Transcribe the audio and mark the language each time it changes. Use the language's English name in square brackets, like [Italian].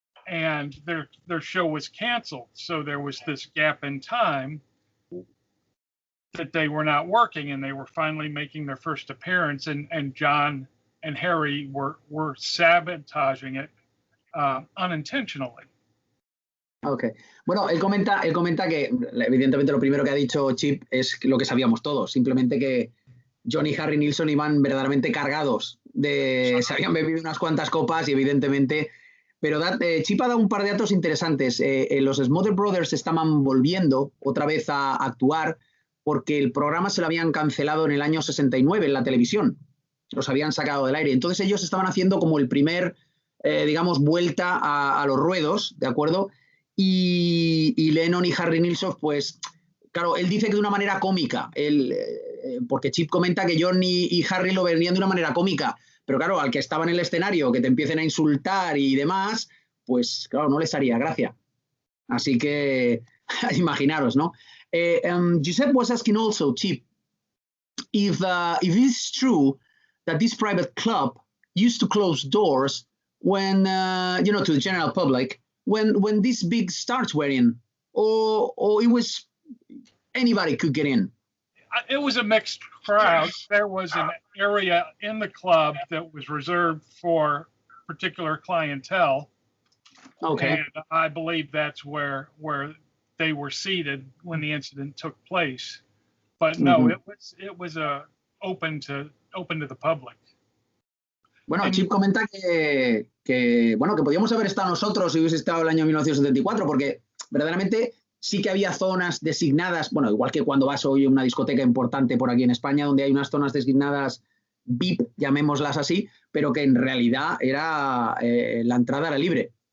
[English] And their show was canceled. So there was this gap in time that they were not working, and they were finally making their first appearance, and John and Harry were sabotaging it unintentionally. Ok. [Spanish] Bueno, él comenta que evidentemente lo primero que ha dicho Chip es lo que sabíamos todos, simplemente que John y Harry Nilsson iban verdaderamente cargados, se habían bebido unas cuantas copas y evidentemente... Pero Chip ha dado un par de datos interesantes. Los Smothers Brothers estaban volviendo otra vez a actuar porque el programa se lo habían cancelado en el año 69 en la televisión. Los habían sacado del aire. Entonces ellos estaban haciendo como el primer, digamos, vuelta a los ruedos, ¿de acuerdo? Y Lennon y Harry Nilsson, pues, claro, él dice que de una manera cómica, porque Chip comenta que John y Harry lo venían de una manera cómica, pero claro, al que estaba en el escenario, que te empiecen a insultar y demás, pues claro, no les haría gracia. Así que, imaginaros, ¿no? [English] Josep was asking also, Chip, if it's true that this private club used to close doors when, to the general public, when these big stars were in, or it was anybody could get in? It was a mixed crowd. There was an area in the club that was reserved for particular clientele. Okay. And I believe that's where they were seated when the incident took place. But no, it was open to the public. [Spanish] Bueno, Chip comenta que podíamos haber estado nosotros si hubiese estado el año 1974, porque verdaderamente sí que había zonas designadas, bueno, igual que cuando vas hoy a una discoteca importante por aquí en España, donde hay unas zonas designadas VIP, llamémoslas así, pero que en realidad la entrada era libre.